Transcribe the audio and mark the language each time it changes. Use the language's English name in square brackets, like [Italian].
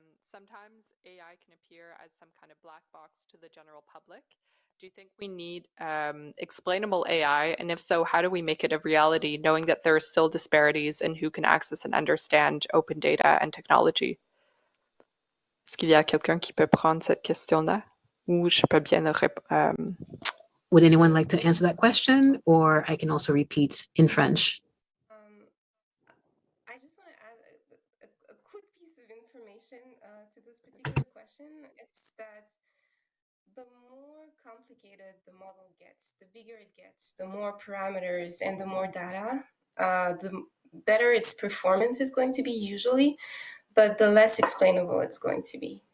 [English] Sometimes AI can appear as some kind of black box to the general public. Do you think we need explainable AI? And if so, how do we make it a reality, knowing that there are still disparities in who can access and understand open data and technology? [French] Est-ce qu'il y a quelqu'un qui peut prendre cette question-là? Ou je peux bien répondre? [English] Would anyone like to answer that question, or I can also repeat in French? I just want to add a quick piece of information to this particular question. It's that the more complicated the model gets, the bigger it gets, the more parameters and the more data, the better its performance is going to be usually, but the less explainable it's going to be.